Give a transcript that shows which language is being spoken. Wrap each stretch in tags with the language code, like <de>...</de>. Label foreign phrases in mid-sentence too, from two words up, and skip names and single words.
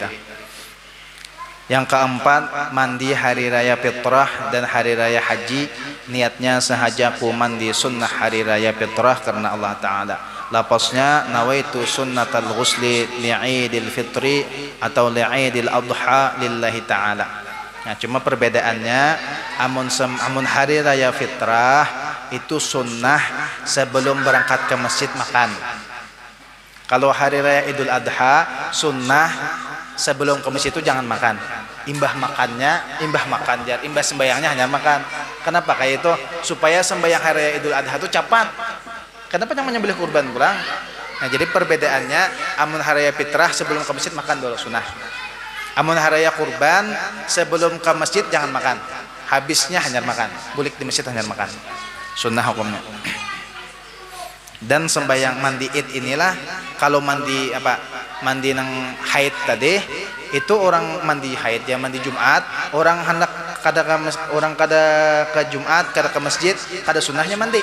<id>Yang keempat, mandi hari raya fitrah dan hari raya haji. Niatnya sahaja ku mandi sunnah hari raya fitrah karena Allah Ta'ala.</id> <ar>Lapasnya نويت سنة الغسل لعيد الفطر atau لعيد الأضحى لله تعالى.</ar> <id>Nah, cuma perbedaannya amun hari raya fitrah itu sunnah sebelum berangkat ke masjid makan. Kalau hari raya Idul Adha sunnah sebelum ke masjid itu jangan makan.</id> <bjn>Imbah sembayangnya hanya makan.</bjn> <id>Kenapa kayak itu? Supaya sembayang hari raya Idul Adha itu cepat. Kenapa yang menyembelih kurban kurang? Nah, jadi perbedaannya amun hari raya fitrah sebelum ke masjid makan dulu sunnah. Amun hari raya kurban sebelum ke masjid jangan makan.</id> <bjn>Habisnya hanya makan. Bulik di masjid hanya makan.</bjn> <id>Sunnah hukumnya.</id> <bjn>Dan sembahyang mandi id inilah kalau mandi nang haid tadi itu orang mandi haid ya mandi Jumat orang hendak kada ke Jumat kada ke masjid kada sunnahnya mandi.</bjn>